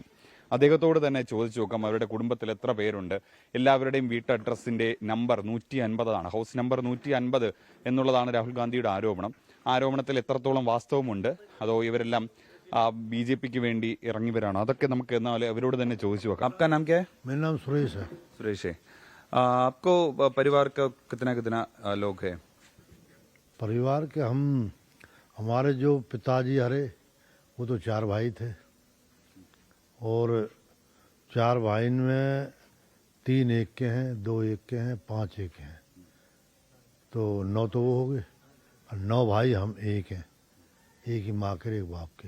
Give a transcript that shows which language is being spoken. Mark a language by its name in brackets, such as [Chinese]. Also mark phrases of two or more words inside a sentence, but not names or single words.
[Malayalam] അദ്ദേഹത്തോട് തന്നെ ചോദിച്ചു നോക്കാം അവരുടെ കുടുംബത്തിൽ എത്ര പേരുണ്ട്. എല്ലാവരുടെയും വീട്ട് അഡ്രസ്സിന്റെ നമ്പർ 150 ആണ്. [English] house number [Malayalam] 150 എന്നുള്ളതാണ് രാഹുൽ ഗാന്ധിയുടെ ആരോപണം. ആരോപണത്തിൽ എത്രത്തോളം വാസ്തവമുണ്ട്, അതോ ഇവരെല്ലാം BJPക്ക് വേണ്ടി ഇറങ്ങിയവരാണോ, അതൊക്കെ നമുക്ക് എന്നാൽ അവരോട് തന്നെ ചോദിച്ചു നോക്കാം. [Hindi] आपका नाम क्या है? मेरा नाम सुरेश है. सुरेश है. आपको परिवार का कितना लोग है? परिवार के हमारे जो पिताजी हरे वो तो 4 भाई थे और 4 भाई में 3 एक के हैं, 2 एक के हैं, 5 एक हैं, तो 9 तो वो हो गए और 9 भाई हम एक हैं, एक ही माँ के एक बाप के.